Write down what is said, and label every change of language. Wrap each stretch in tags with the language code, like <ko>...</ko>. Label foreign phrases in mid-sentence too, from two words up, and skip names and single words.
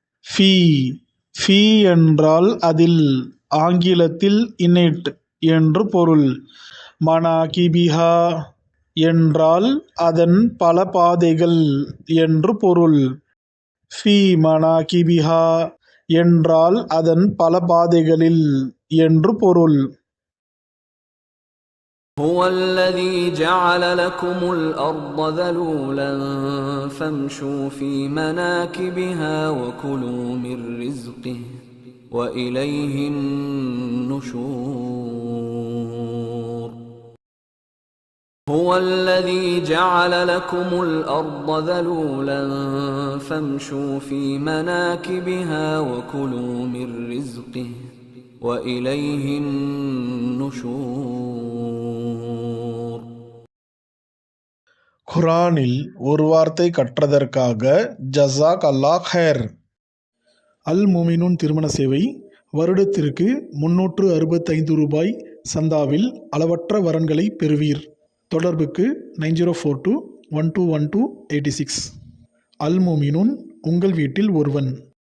<ta>ஃபீ ஃபீ என்றால் அதில், ஆங்கிலத்தில்</ta> <en>in it</en> <ta>என்று பொருள். மனாகிபிஹா என்றால் அதன் பல பாதைகள் என்று பொருள்.</ta> <ar>في مناكبها</ar> <ta>என்றால் அதன் பல பாதைகளில் என்று பொருள்.</ta> <ar>هو الذي جعل لكم الأرض ذلولا فامشوا في مناكبها وكلوا من رزقه وإليه النشور. هو الذي جعل لكم الأرض ذلولا فامشوا في مناكبها وكلوا من رزقه وإليه النشور.</ar> <ta>குர்ஆனில் ஒரு வார்த்தை கற்றதற்காக</ta> <ar>جزاك الله خير.</ar> <ta>அல் முமினூன் திருமண சேவை வருடத்திற்கு 365 ரூபாய் சந்தாவில் அளவற்ற வரன்களை பெறுவீர். தொடர்புக்கு 9042 121286. அல் முமினூன், உங்கள் வீட்டில் ஒருவன்.</ta>